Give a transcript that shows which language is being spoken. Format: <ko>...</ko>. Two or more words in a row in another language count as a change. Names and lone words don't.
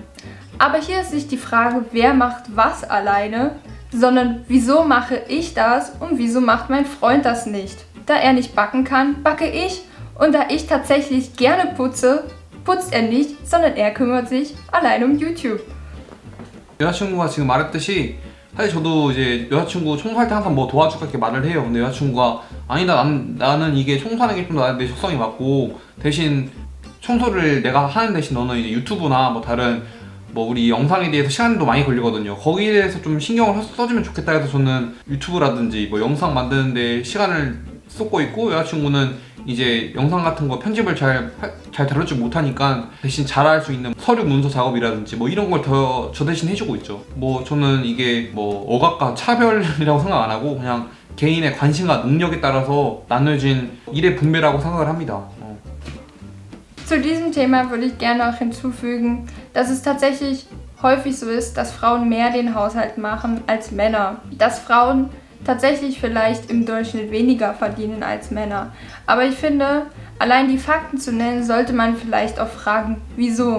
<de>Aber hier ist nicht die Frage, wer macht was alleine, sondern wieso mache ich das und wieso macht mein Freund das nicht. Da er nicht backen kann, backe ich, und da ich tatsächlich gerne putze, putzt er nicht, sondern er kümmert sich allein um YouTube.</de> <ko>여자친구가 지금 말했듯이, 사실 저도 이제 여자친구 청소할 때 항상 뭐 도와줄까 이렇게 말을 해요. 근데 여자친구가 아니다, 나는 이게 청소하는 게 좀 내 적성이 맞고, 대신 청소를 내가 하는 대신 너는 이제 유튜브나 뭐 다른 뭐 우리 영상에 대해서 시간도 많이 걸리거든요. 거기에 대해서 좀 신경을 써주면 좋겠다 해서 저는 유튜브라든지 뭐 영상 만드는데 시간을 쏟고 있고, 여자친구는 이제 영상 같은 거 편집을 잘 다룰 줄 못하니까 대신 잘할 수 있는 서류 문서 작업이라든지 뭐 이런 걸 저 대신 해주고 있죠. 뭐 저는 이게 뭐 억압과 차별이라고 생각 안 하고 그냥 개인의 관심과 능력에 따라서 나눠진 일의 분배라고 생각을 합니다.</ko> <de>Zu diesem Thema würde ich gerne noch hinzufügen, dass es tatsächlich häufig so ist, dass Frauen mehr den Haushalt machen als Männer. Dass Frauen tatsächlich vielleicht im Durchschnitt weniger verdienen als Männer. Aber ich finde, allein die Fakten zu nennen, sollte man vielleicht auch fragen, wieso.</de>